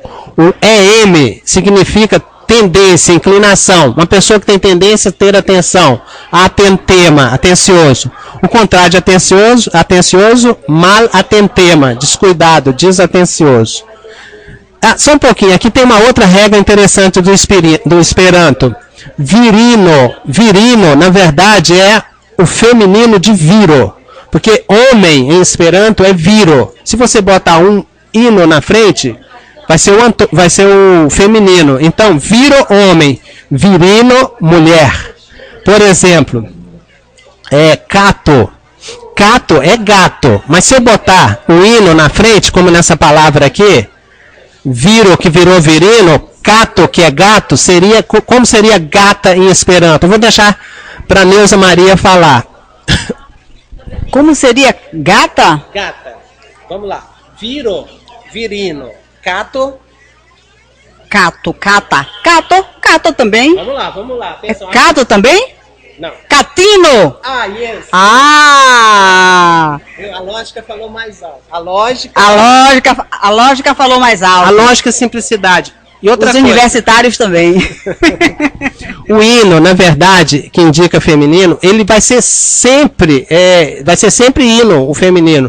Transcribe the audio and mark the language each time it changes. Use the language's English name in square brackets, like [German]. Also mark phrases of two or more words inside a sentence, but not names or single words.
[Portuguese] O em significa tendência, inclinação. Uma pessoa que tem tendência a ter atenção. Atentema, atencioso. O contrário de atencioso, mal atentema, descuidado, desatencioso. Só um pouquinho, aqui tem uma outra regra interessante do Esperanto. Virino. Virino, na verdade, é o feminino de viro. Porque homem em Esperanto é viro. Se você botar um ino na frente, vai ser o feminino. Então, viro, homem. Virino, mulher. Por exemplo, cato. Cato é gato. Mas se eu botar o ino na frente, como nessa palavra aqui, viro, que virou virino, cato, que é gato, como seria gata em Esperanto? Eu vou deixar para Neuza Maria falar. Como seria gata? Gata. Vamos lá. Viro, virino. Cato. Cato, cata. Cato também. Vamos lá. Atenção. Cato também? Não. Catino. Yes. A lógica falou mais alto. A lógica falou mais alto. A lógica é simplicidade. E outra coisa. Universitários também. O hino, na verdade, que indica feminino, ele vai ser sempre hino, o feminino.